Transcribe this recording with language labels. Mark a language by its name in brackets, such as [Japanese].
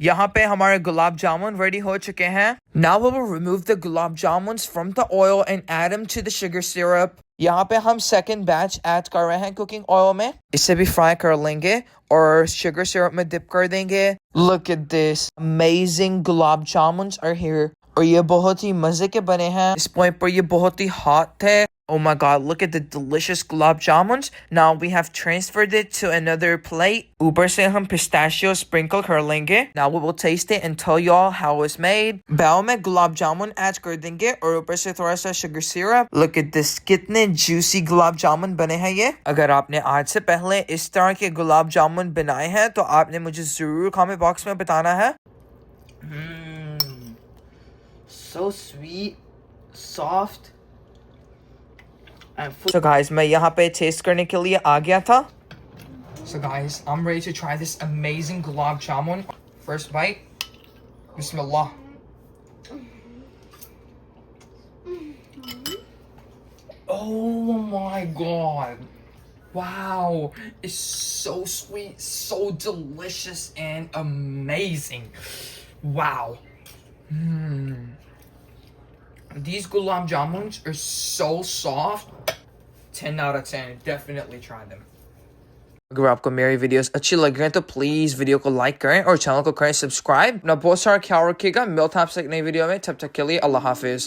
[Hindi] यहाँ पे हमारे गुलाब जामुन रेडी हो चुके हैं। [English] Now we will remove the gulab jamun from the oil and add them to the sugar syrup. [Hindi] यहाँ पे हम सेकंड बैच ऐड कर रहे हैं कुकिंग ऑयल में, इसे भी फ्राई कर लेंगे और शुगर सिरप में डिप कर देंगे। [English] Look at this amazing [Hindi] gulab jamun are here और ये बहुत ही मजे के बने हैं। इस पॉइंट पर ये बहुत ही हॉट थे। [English] Oh my god, look at the delicious gulab jamuns. Now we have transferred it to another plate. [Hindi] ऊपर से हम pistachio sprinkle कर लेंगे। [English] Now we will taste it and tell y'all how it's made. [Hindi] Bowl में gulab jamun add कर देंगे और ऊपर से थोड़ा सा sugar syrup. [English] Look at this, [Hindi] कितने juicy गुलाब जामुन बने हैं ये। अगर आपने आज से पहले इस तरह के गुलाब जामुन बनाए हैं तो आपने मुझे जरूर कमेंट बॉक्स में बताना है। [English] So sweet, soft. So guys, [Hindi] मैं यहाँ पे टेस्ट करने के लिए आ गया था। [English] So guys, I'm ready to try this amazing gulab jamun. First bite. Bismillah. Oh my god. Wow. It's so sweet, so delicious and amazing. Wow. These gulab jamuns are so soft. 10 out of 10. Definitely try them. [Hindi] अगर आपको मेरी videos अच्छी लग रही हैं तो please video को like करें और चैनल को करें सब्सक्राइब। अपना बहुत सारा ख्याल रखिएगा। मिलते हैं आपसे एक नई वीडियो में, तब तक के लिए अल्लाह हाफिज।